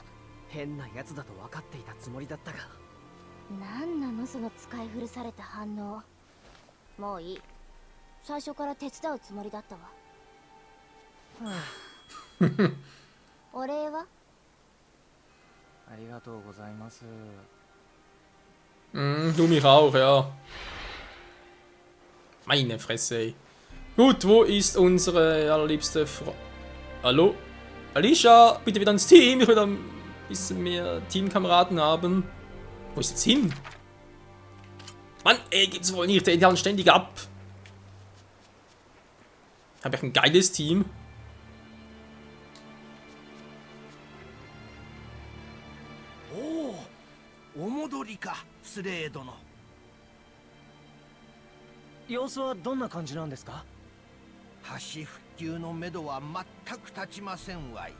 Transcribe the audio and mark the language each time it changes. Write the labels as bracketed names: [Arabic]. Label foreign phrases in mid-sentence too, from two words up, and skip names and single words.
[Japanese] 変なやつだと分かっていたつもりだったが。なんなのその使い古された反応。もういい。最初から手伝うつもりだったわ。お礼は？ありがとうございます。 [German] Du mich auch, ja. Meine Fresse, ey. Gut, wo ist unsere allerliebste Frau? Hallo? Alicia, bitte wieder ins Team. Ich will ein bisschen mehr Teamkameraden haben. Wo ist jetzt hin? Mann, ey, gibt's wohl nicht. Die hauen ständig ab. Hab ich ein geiles Team. [Japanese] Oh, お戻りか、スレー殿。様子はどんな感じなんですか？橋復旧のめどは全く立ちませんわい。